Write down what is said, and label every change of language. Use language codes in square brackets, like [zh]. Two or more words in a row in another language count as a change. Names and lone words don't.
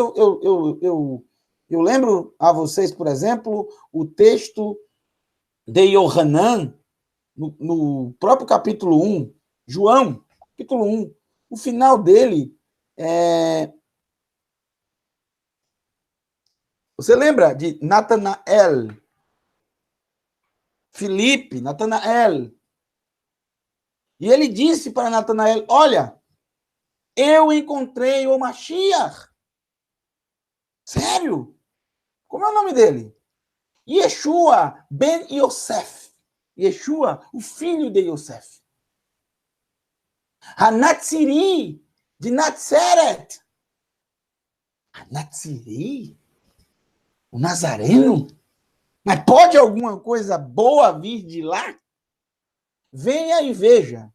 [pt] Eu lembro a vocês, por exemplo, o texto de Yohanan, no próprio capítulo 1, João, capítulo 1, o final dele Você lembra de Natanael? Filipe, Natanael. E ele disse para Natanael, olha, eu encontrei o Mashiach. Sério? Como é o nome dele? Yeshua ben Yosef. Yeshua, o filho de Yosef. Hanatziri, de Natzeret. Hanatziri? O Nazareno? Mas pode alguma coisa boa vir de lá? Venha e veja.